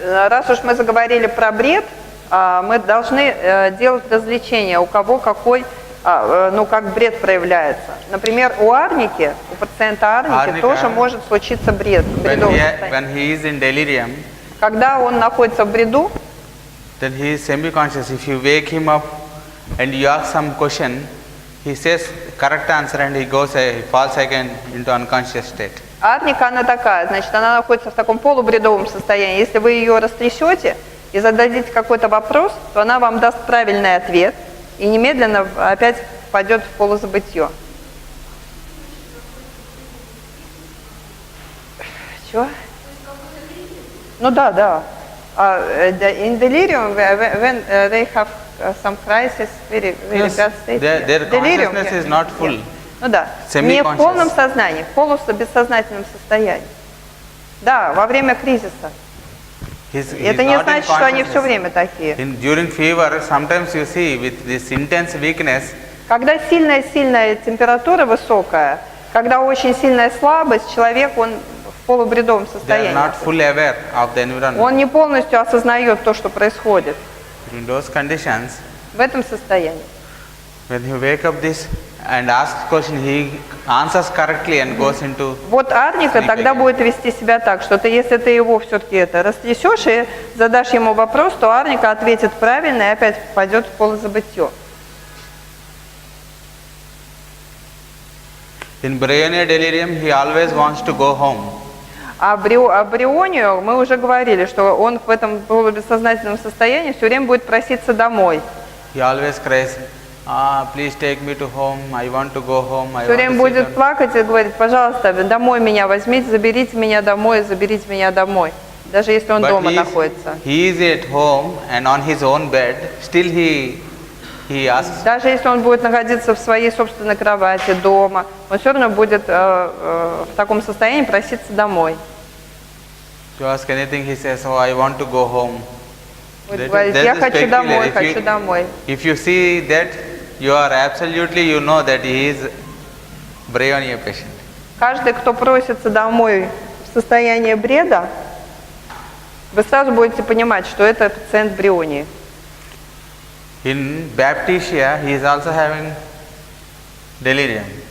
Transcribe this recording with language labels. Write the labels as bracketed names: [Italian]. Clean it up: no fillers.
[Russian] Раз уж мы заговорили про бред, мы должны делать развлечения, у кого какой ну, как бред проявляется. Например, у арники, у пациента арники тоже может случиться бред. [English] When he is in delirium, [Russian] когда он находится в бреду, [English] then he is semi-conscious. If you wake him up and you ask some question, he says correct answer and he falls again into unconscious state. [Russian] Арника, она такая, значит, она находится в таком полубредовом состоянии. Если вы ее растрясете и зададите какой-то вопрос, то она вам даст правильный ответ и немедленно опять впадет в полузабытье. Чего? Ну да. [English] In delirium, when they have some crisis, very bad state. Their consciousness is not full. [Russian] Ну да, не в полном сознании, в полубессознательном состоянии. Да, во время кризиса. Это не значит, что они все время такие. [English] During fever, sometimes you see with this intense weakness. [Russian] Когда сильная температура высокая, когда очень сильная слабость, человек, он в полубредовом состоянии. [English] They are not fully aware of the environment. [Russian] Он не полностью осознает то, что происходит. [English] In those conditions, [Russian] в этом состоянии. [English] When you wake up this and ask question, he answers correctly and goes into. [Russian] Вот арника тогда будет вести себя так, что если ты его все-таки растрясешь и задашь ему вопрос, то арника ответит правильно и опять пойдет в полузабытье. [English] In Bryonia delirium, he always wants to go home. [Russian] А Брионию мы уже говорили, что он в этом полубессознательном состоянии все время будет проситься домой. [English] He always cries, please take me to home. I want to go home. [Russian] Все время будет плакать и говорит, пожалуйста, домой меня возьмите, заберите меня домой, даже если он дома находится. [English] He is at home and on his own bed. Still he asks. [Russian] Даже если он будет находиться в своей собственной кровати дома, он все равно будет в таком состоянии проситься домой. [English] To ask anything, he says, I want to go home. [Russian] Будет говорить, я хочу домой. [English] If you see that, you are absolutely, you know that he is Bryonia patient. [Russian] Каждый, кто просится домой в состоянии бреда, вы сразу будете понимать, что это пациент Брионии. [English] In Baptisia, he is also having delirium.